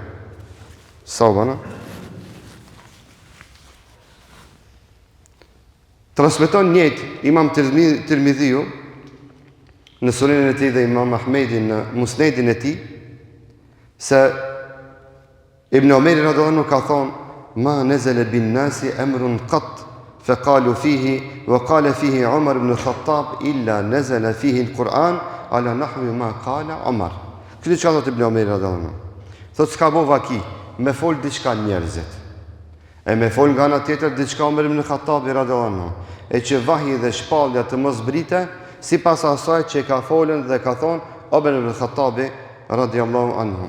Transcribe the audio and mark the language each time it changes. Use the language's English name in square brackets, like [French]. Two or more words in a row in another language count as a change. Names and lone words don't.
[Albanian] Sa vana? Transmeton njëjtë Imam Tirmidhiu në Sunenen e tij dhe Imam Ahmedi në Musnedin e tij se Ibn Omeri [Arabic] رضي الله عنه [Albanian] ka thonë: [Arabic] "ما نزل بالناس أمر قط فقالوا فيه وقال فيه عمر بن الخطاب إلا نزل فيه القرآن على نحو ما قال عمر." [Albanian] Këtë që thot Ibn Omeri [Arabic] رضي الله عنه, [Albanian] thot s'ka bo vaki me fol diçka njerëzit, e me fol nga ana tjetër diçka Omer ibn Khattabi [Arabic] رضي الله عنه, [Albanian] e që vahi dhe shpallja të mos brite sipas asaj që ka folën dhe ka thonë Omer ibn Khattabi radhiyallahu anhu.